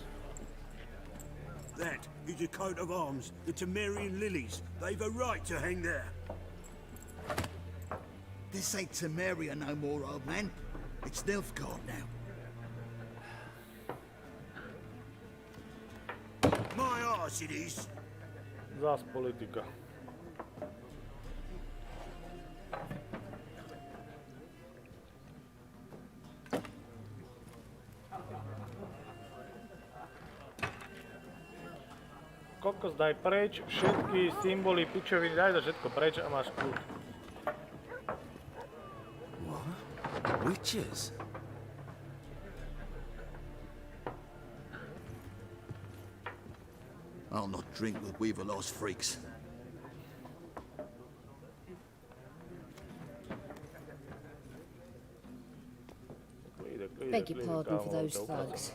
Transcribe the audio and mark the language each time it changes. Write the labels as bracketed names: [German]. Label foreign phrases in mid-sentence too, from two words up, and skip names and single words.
[English] That is a coat of arms, the Temerian lilies. They've a right to hang there. This ain't Temeria no more, old man. It's Nilfgaard now. price it is. [Slovak] Zás politika. Kokos, daj preč všetky symboly, pičoviny, daj to všetko preč a máš kľud. [English] What? Witches? I'll not drink with Weaverlo's freaks. Beg your pardon for those thugs.